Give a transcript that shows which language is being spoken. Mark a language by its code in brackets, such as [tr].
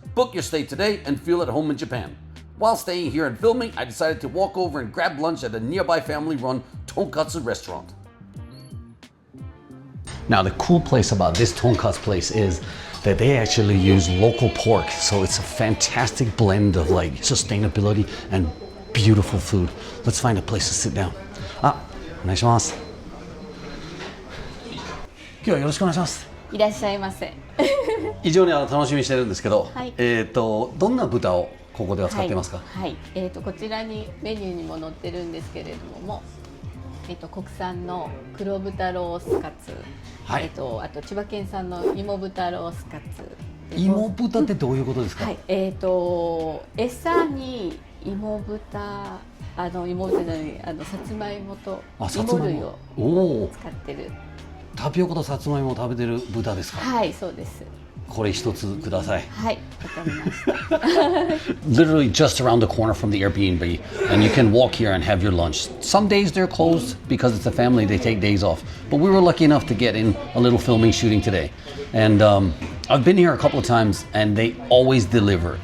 [en] Book your stay today and feel at home in Japan. While staying here and filming, I decided to walk over and grab lunch at a nearby family-run tonkatsu restaurant. Now, the cool place about this tonkatsu place is that they actually use local pork, so it's a fantastic blend of like sustainability and beautiful food. Let's find a place to sit down. [ja] お願いします。今日はよろしくお願いします。いらっしゃいませ。非常に楽しみにしてるんですけど、はい、どんな豚をここでは使っていますか？はい、こちらにメニューにも載ってるんですけれども、国産の黒豚ロースカツ、はい、あと千葉県産の芋豚ロースカツ。芋豚ってどういうことですか？はい、餌に芋豚、芋豚じゃない、さつまいもと芋類を使ってる。タピオカとさつまいもを食べてる豚ですか？はい、そうです。これ一つください。はい、わかりました。 [en] Literally just around the corner from the Airbnb, and you can walk here and have your lunch. Some days they're closed because it's a family, they take days off. But we were lucky enough to get in a little filming shooting today. And I've been here a couple of times and they always deliver.